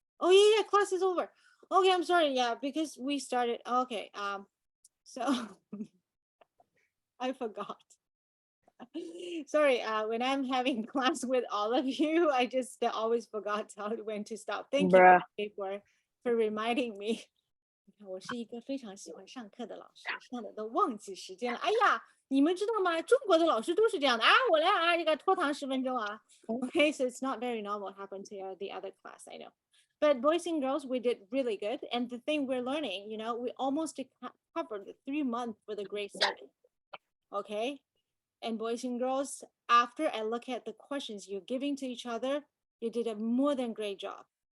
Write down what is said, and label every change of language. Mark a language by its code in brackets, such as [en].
[en] Oh yeah, class is over. Okay, I'm sorry. Yeah, because we started. Okay, so I forgot. Sorry, when I'm having class with all of you, I just always forgot when to stop. Thank you Bruh. PK, for for reminding me. [zh] 你看，我是一个非常喜欢上课的老师，上的都忘记时间了。哎呀，你们知道吗？中国的老师都是这样的啊，我来啊，这个拖堂10分钟啊。 [en] Okay, so it's not very normal happen to the other class, I know. But boys and girls, we did really good. And the thing we're learning, we almost covered the 3 months for the grade 7. Okay. And boys and girls, after I look at the questions you're giving to each other, you did a more than great job.